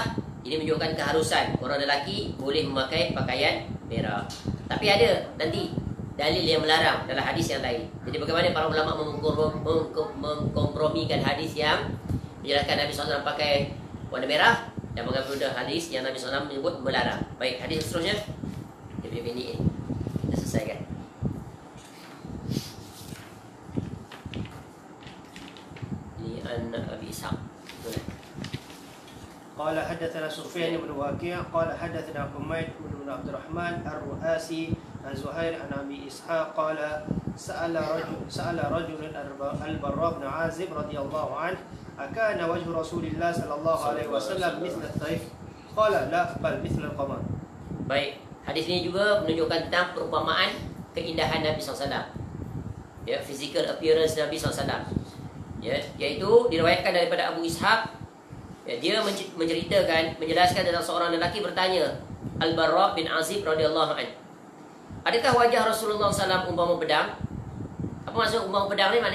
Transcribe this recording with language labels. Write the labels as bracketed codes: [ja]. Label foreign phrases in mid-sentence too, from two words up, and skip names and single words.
[ms] Ini menunjukkan keharusan orang lelaki boleh memakai pakaian merah. Tapi ada nanti dalil yang melarang dalam hadis yang lain. Jadi bagaimana para ulama mengkompromikan hadis yang menjelaskan Nabi SAW pakai warna merah dan mengambil hadis yang Nabi SAW menyebut melarang. Baik, hadis seterusnya. Dia punya minit ni dah selesai kan? Ini anak Abi Ishaq. [ar] قال حدثنا سفيان بن وكيع قال حدثنا حميد بن عبد الرحمن الرؤاسي عن زهير عن ابي اسحاق قال سأل رجل البراء بن عازب رضي الله عنه أكان وجه رسول الله صلى الله عليه وسلم مثل الطيف قال لا بل مثل القمر. [ms] Baik, hadis ini juga menunjukkan tentang perumpamaan keindahan Nabi SAW. Ya, [en] physical appearance Nabi SAW. [ms] Ya, iaitu diriwayatkan daripada Abu Ishaq. Ya, dia menjelaskan tentang seorang lelaki bertanya, Al-Barra bin Azib [ar] رضي الله عنه, [ms] adakah wajah Rasulullah SAW umpama pedang? Apa maksud umpama pedang ni?